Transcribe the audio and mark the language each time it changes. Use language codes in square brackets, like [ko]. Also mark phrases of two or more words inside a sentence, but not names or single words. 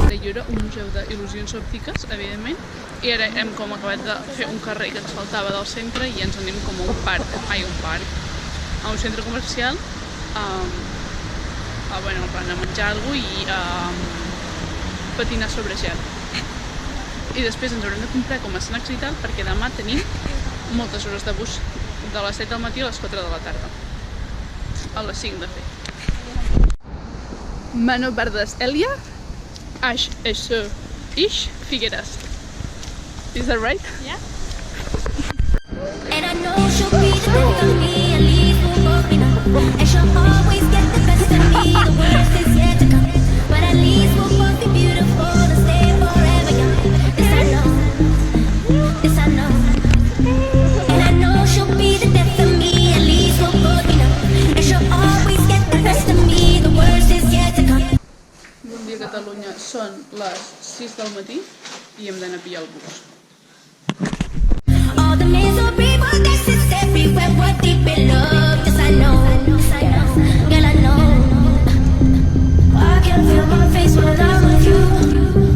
[ca] Jo era un museu d'il·lusions òptiques, evidentment, i ara hem com acabat de fer un carrer que ens faltava del centre i ens anem com a un parc, a un centre comercial, bueno, a menjar alguna cosa i patinar sobre gel. I després ens haurem de comprar com a snacks i tal, perquè demà tenim moltes hores de bus, de les 7 del matí a les 4 de la tarda. A les 5 de fet. Mano Verdes Elia, Ash Esho Ish Figueras. [en] Is that right? Yeah. And I know she'll be the best of me, at least we'll both be known. And she'll always get the best of me, the worst is yet to come. But at least we'll both be beautiful and stay forever young. This I know, this I know. And I know she'll be the death of me, at least we'll both be known. And she'll always get the best of me, the worst is yet to come. [ca] Bon dia, Catalunya. Són les 6 del matí i hem d'anar a pillar el bus. [en] All the misery, but this is everywhere. We're deep in love. Yes, I know. Girl, I know. I can feel my face when I'm with you.